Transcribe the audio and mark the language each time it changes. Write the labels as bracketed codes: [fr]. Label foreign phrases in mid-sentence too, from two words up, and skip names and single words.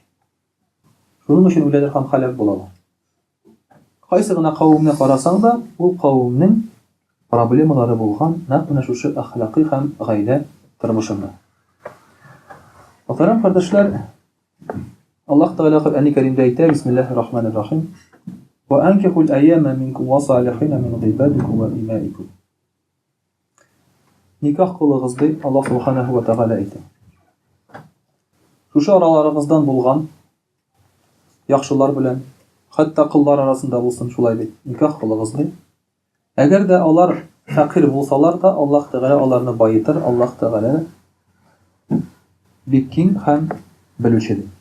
[tt] Шуның өчен үләләр һәм һәлак булалар. Кайсы гына кавымны карасаң да, ул кавымның проблемалары булган нәкъ менә шушы әхлакый һәм гаилә тормышында. Мөхтәрәм кардәшләр, Аллаһ Тәгалә Коръән-и Кәримдә әйтә: [ar] بسم الله الرحمن الرحيم. وأنكحوا الأيامى منكم والصالحين من عبادكم وإمائكم. [tt] Никах кылыгыз дип Аллаһ [ar] سبحانه وتعالى [tt] әйтә. Шушы араларыгыздан булган яхшылар белән, хәтта кыллар арасында булсын шулай дип никах кылыгыз дип. Әгәр дә алар фәкыйр булсалар да, Аллаһ Тәгалә аларны байытыр, Аллаһ Тәгалә бик киң һәм белүчедер.